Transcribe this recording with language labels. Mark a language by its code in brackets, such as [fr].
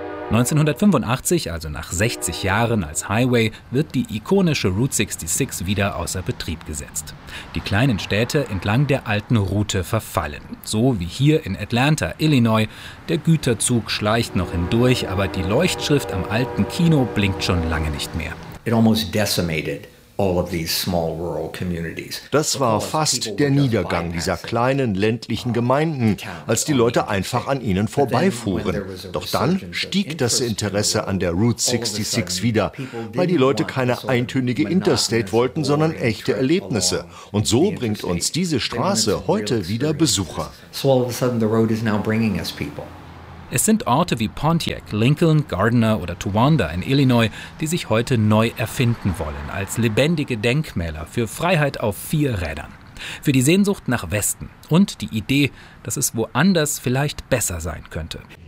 [de] 1985, also nach 60 Jahren als Highway, wird die ikonische Route 66 wieder außer Betrieb gesetzt. Die kleinen Städte entlang der alten Route verfallen. So wie hier in Atlanta, Illinois. Der Güterzug schleicht noch hindurch, aber die Leuchtschrift am alten Kino blinkt schon lange nicht mehr. [en] It almost decimated all of these small rural communities. [de] Das war fast der Niedergang dieser kleinen ländlichen Gemeinden, als die Leute einfach an ihnen vorbeifuhren. Doch dann stieg das Interesse an der Route 66 wieder, weil die Leute keine eintönige Interstate wollten, sondern echte Erlebnisse. Und so bringt uns diese Straße heute wieder Besucher. [en] So all of a sudden the road is now bringing us people. [de] Es sind Orte wie Pontiac, Lincoln, Gardner oder Towanda in Illinois, die sich heute neu erfinden wollen als lebendige Denkmäler für Freiheit auf vier Rädern. Für die Sehnsucht nach Westen und die Idee, dass es woanders vielleicht besser sein könnte.